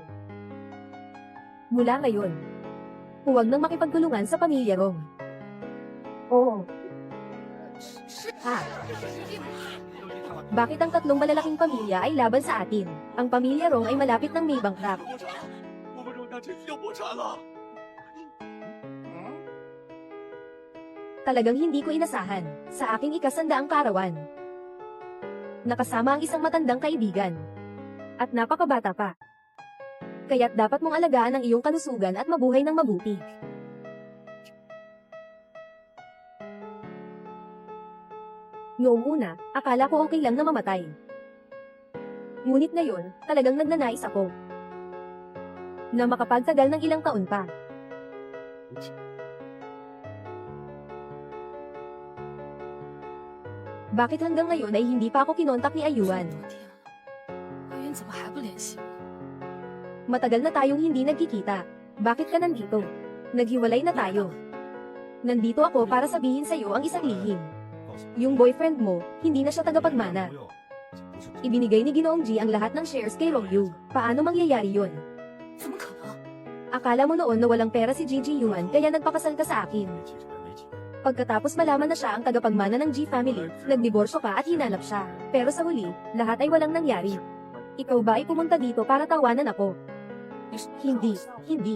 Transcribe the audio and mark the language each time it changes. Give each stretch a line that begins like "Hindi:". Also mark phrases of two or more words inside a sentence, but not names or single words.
Filipino: Mula ngayon, huwag nang makipagtulungan sa pamilya Rong. Oo. Bakit ang tatlong malalaking pamilya ay laban sa atin? Ang pamilya Rong ay malapit ng may bankrupt.
Chinese: 我们荣大真要破产了。
Filipino: Talagang hindi ko inasahan, sa aking ikasandaang kaarawan. Nakasama ang isang matandang kaibigan. At napakabata pa. Kaya't dapat mong alagaan ang iyong kalusugan at mabuhay ng mabuti. Noong una, akala ko okay lang na mamatay. Ngunit ngayon, talagang nagnanais ako na makapagtagal ng ilang taon pa. Bakit hanggang ngayon ay hindi pa ako kinontak ni Ayuan?
Chinese: 阿元怎么还不联系我？
Filipino: Matagal na tayong hindi nagkikita. Bakit ka nandito? Naghiwalay na tayo. Nandito ako para sabihin sa'yo ang isang lihim. Yung boyfriend mo, hindi na siya tagapagmana. Ibinigay ni Ginoong Ji ang lahat ng shares kay Rong Yu. Paano mangyayari yun?
Chinese: 怎么可能？
Filipino: Akala mo noon na walang pera si Gigi Yuan kaya nagpakasal ka sa akin. Pagkatapos malaman na siya ang tagapagmana ng G family, nagdiborsyo ka at hinanap siya. Pero sa huli, lahat ay walang nangyari. Ikaw ba ay pumunta dito para tawanan ako? Hindi, hindi.